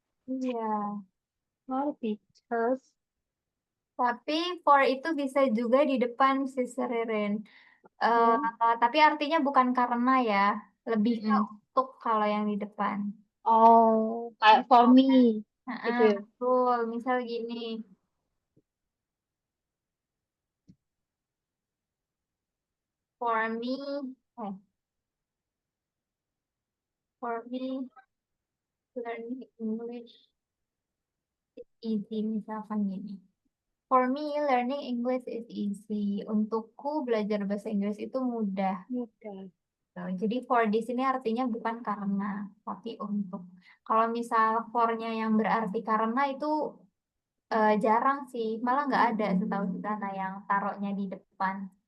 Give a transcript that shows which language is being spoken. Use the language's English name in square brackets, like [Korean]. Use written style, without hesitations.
[Indonesian] Iya. [English] Oh, because. [Indonesian] Tapi for itu bisa juga di depan si Ririn. Oh, Tapi artinya bukan karena ya, lebih ke mm-mm. untuk kalau yang di depan. Oh, kayak for me Misalnya, gitu ya. betul. Misal gini, [English] for me, eh, for me, learning English is easy. [Indonesian] Misalkan gini. [English] For me, learning English is easy. [Indonesian] Untukku, belajar bahasa Inggris itu mudah. Mudah. Tuh, jadi for di sini artinya bukan karena, tapi untuk. Kalau misal for-nya yang berarti karena itu jarang sih, malah nggak ada setahu kita nah yang taruhnya di depan.